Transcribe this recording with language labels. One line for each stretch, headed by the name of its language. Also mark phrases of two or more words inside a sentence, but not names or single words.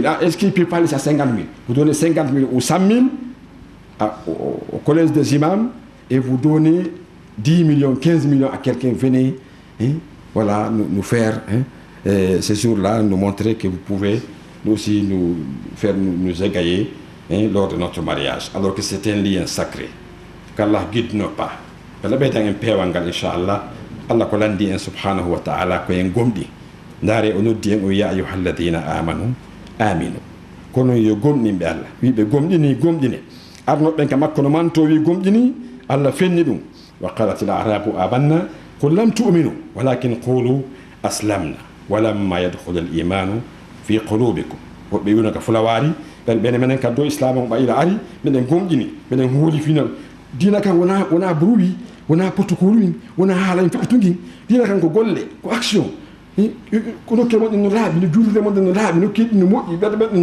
French: Est-ce qu'il peut parler à 50 000? Vous donnez 50 000 ou 100 000 au collège des imams, et vous donnez 10 millions, 15 millions à quelqu'un, venez, voilà, nous faire, ces jours-là, nous montrer que vous pouvez nous aussi nous égayer lors de notre mariage, alors que c'est un lien sacré. Qu'Allah guide nos pas.
Fula: Allah beta en pewangal inshallah. Allah ko landi en
Arabic: سبحانه وتعالى
Fula: ko en gomdi. Ndare o noddi en o
Arabic: يا أيها الذين آمنوا آمنوا.
Fula: Kono yo gomni be Allah. Wi be gomdini. Arno ben ka makko no manto wi gomdini, Allah fenni dum.
Arabic: وقالت الأعراب آمنا قل لم تؤمنوا ولكن قولوا أسلمنا ولما يدخل الإيمان في قلوبكم.
Fula: Woɓɓe wiyno fulawari ɓene menen kaddo islam on ɓayila ari miɗen gomƴini miɗen hooli final dina kan wona bruit wona protocole in wona haala en feɓetugin dina kan ko golle ko action ko nokke moɗen no laaɓi no juulirde moɗen no laaɓi nokkiɗi no moƴƴi ɓeɗe ɓeɗe